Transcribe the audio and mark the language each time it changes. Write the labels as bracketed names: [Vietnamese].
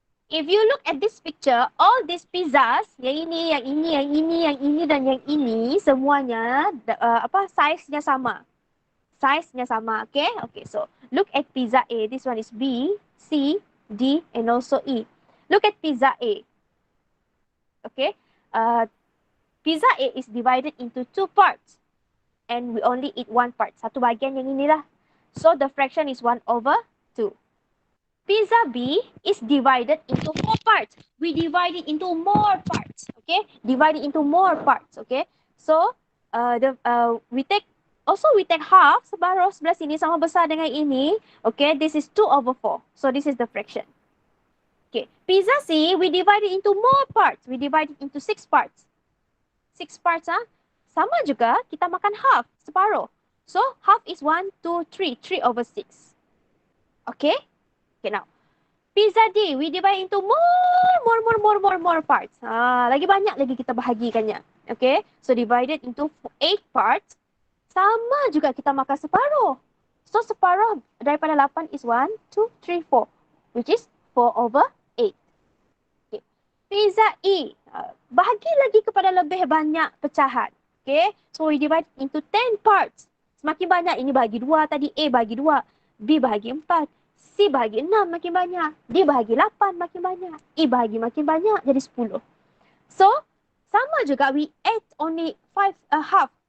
[English] If you look at this picture, all these pizzas, [Malay] yang ini, yang ini, yang ini, yang ini dan yang ini, semuanya size-nya sama. Size-nya sama, [English] okay? Okay, so look at pizza A. This one is B, C, D, and also E. Look at pizza A. Okay, pizza A is divided into two parts. And we only eat one part. [Malay] Satu bahagian yang inilah. [English] So the fraction is 1/2. Pizza B is divided into 4 parts. We divide it into more parts. Okay, divide it into more parts. Okay, so we take half. [Malay] Separuh sebelah sini sama besar dengan ini. [English] Okay, this is 2/4. So this is the fraction. Okay, pizza C we divide it into more parts. We divide it into 6 parts. 6 parts [Malay] sama juga kita makan [English] half, separuh. So half is 1, 2, 3, 3/6. Okay. Okay, now pizza D we divide into more parts. [Malay] Lagi banyak lagi kita bahagikannya. [English] Okay, so divided into 8 parts. [Malay] Sama juga kita makan separuh. So separuh daripada 8 is 1, 2, 3, 4, which is 4/8. Okay, pizza E bahagi lagi kepada lebih banyak pecahan. [English] Okay, so we divide into 10 parts. [Malay] Semakin banyak, ini bahagi 2 tadi, A bahagi 2, B bahagi 4, C bahagi 6 makin banyak, D bahagi 8 makin banyak, E bahagi makin banyak, jadi 10. [English] So, [Malay] sama juga [English] we add only 5, half.